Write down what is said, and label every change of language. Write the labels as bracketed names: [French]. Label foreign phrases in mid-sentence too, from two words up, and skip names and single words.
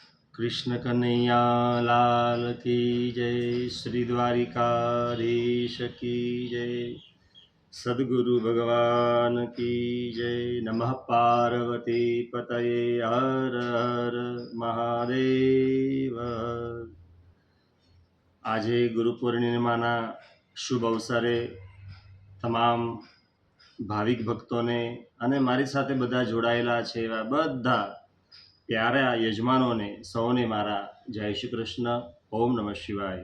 [Hindi] कृष्ण कन्हैया लाल की जय। श्री द्वारिकाधीश की जय। सद्गुरु भगवान की जय। नमः पार्वती पतये हर हर महादेव। [Gujarati] આજે ગુરુ પૂર્ણિમાના શુભ અવસરે તમામ ભાવિક ભક્તોને અને મારી સાથે બધા જોડાયેલા છે એવા બધા પ્યારા યજમાનોને સૌને મારા જય શ્રી કૃષ્ણ, [Sanskrit] ॐ नमः शिवाय।